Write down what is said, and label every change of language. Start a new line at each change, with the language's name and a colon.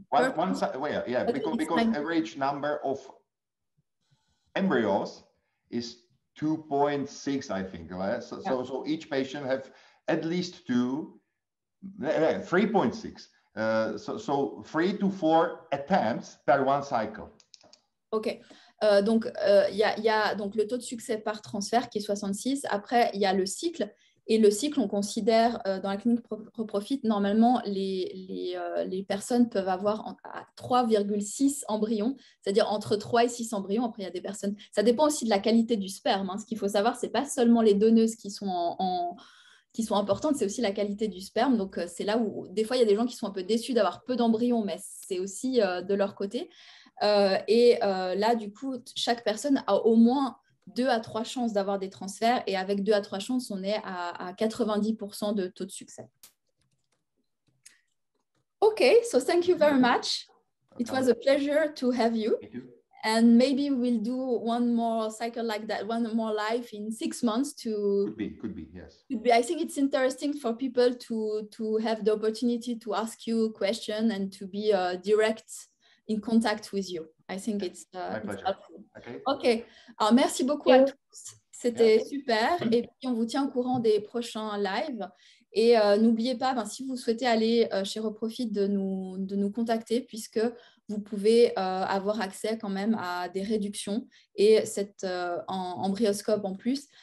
English: because average number of embryos is 2.6, I think. Right? So each patient have at least 3.6. So 3 to 4 attempts per one cycle. OK.
French: Donc, y a donc le taux de succès par transfert qui est 66. Après, il y a le cycle. Et le cycle, on considère dans la clinique ProProfit, normalement, les personnes peuvent avoir 3,6 embryons, c'est-à-dire entre 3 et 6 embryons. Après, il y a des personnes... Ça dépend aussi de la qualité du sperme. Hein. Ce qu'il faut savoir, ce n'est pas seulement les donneuses qui sont qui sont importantes, c'est aussi la qualité du sperme. Donc, c'est là où, des fois, il y a des gens qui sont un peu déçus d'avoir peu d'embryons, mais c'est aussi de leur côté. Là, du coup, chaque personne a au moins 2 à 3 chances d'avoir des transferts, et avec 2 à 3 chances, on est à 90% de taux de succès.
English: Okay, so thank you very much. It was a pleasure to have you. And maybe we'll do one more cycle like that, one more live in 6 months to... Could be, yes. I think it's interesting for people to have the opportunity to ask you questions and to be direct in contact with you. I think it's helpful. OK.
French: Alors, merci beaucoup à tous. C'était super. Et puis, on vous tient au courant des prochains lives. Et n'oubliez pas, si vous souhaitez aller chez Reprofit, de nous contacter, puisque vous pouvez avoir accès quand même à des réductions et cet embryoscope en plus.